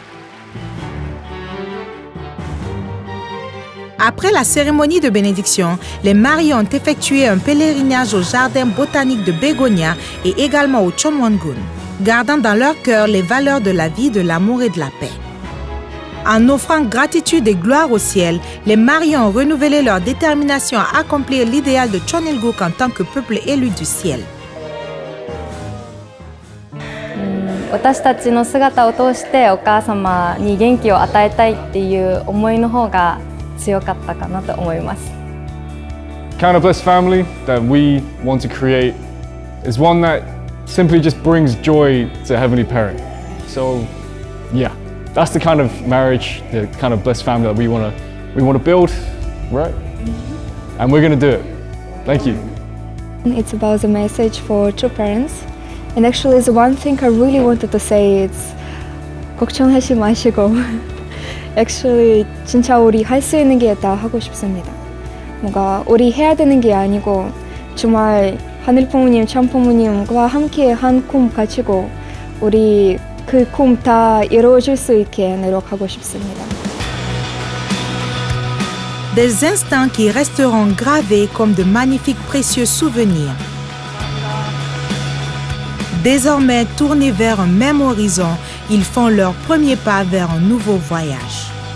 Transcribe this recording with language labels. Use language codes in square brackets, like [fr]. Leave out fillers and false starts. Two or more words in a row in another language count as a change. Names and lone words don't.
[fr] Après la cérémonie de bénédiction, les mariés ont effectué un pèlerinage au jardin botanique de Bégonia et également au Chonwon-gun, gardant dans leur cœur les valeurs de la vie, de l'amour et de la paix. En offrant gratitude et gloire au ciel, les mariés ont renouvelé leur détermination à accomplir l'idéal de Chon Il-guk en tant que peuple élu du ciel. [ja] 私たちの姿を通してお母様に元気を与えたいっていう思いの方が強かったかなと思います。 [en] Kind of blessed family that we want to create is one that simply just brings joy to Heavenly Parent. So, yeah, that's the kind of marriage, the kind of blessed family that we want to build, right? And we're going to do it. Thank you. It's about the message for true parents. And actually, the one thing I really wanted to say is [ko] 걱정하지 마시고 [en] actually [ko] 진짜 우리 할 수 있는 게 다 하고 싶습니다. 뭔가 우리 해야 되는 게 아니고 정말 하늘 부모님, 참 부모님과 함께 한 꿈 가지고 우리 그 꿈 다 이루어질 수 있게 노력하고 싶습니다. [fr] Des instants qui resteront gravés comme de magnifiques précieux souvenirs. Désormais tournés vers un même horizon, ils font leur premier pas vers un nouveau voyage.